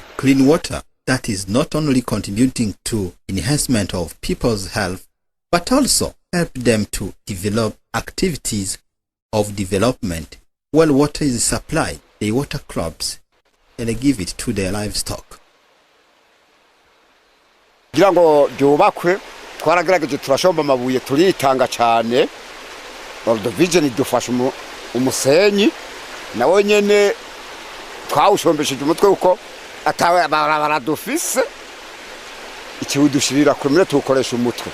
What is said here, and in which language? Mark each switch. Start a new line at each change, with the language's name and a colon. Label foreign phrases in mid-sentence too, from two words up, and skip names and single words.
English: Clean water that is not only contributing to enhancement of people's health, but also help them to develop activities of development. While water is supplied, they water crops and they give it to their livestock.
Rundi: kugira ngo byubakwe twaragerageje turashomba amabuye turitanga cyane. World Vision idufasha umusenyi nawe nyene twawushombesheje umutwe uko atawe baradufise ikiwudushirira kumire tukoresha umutwe.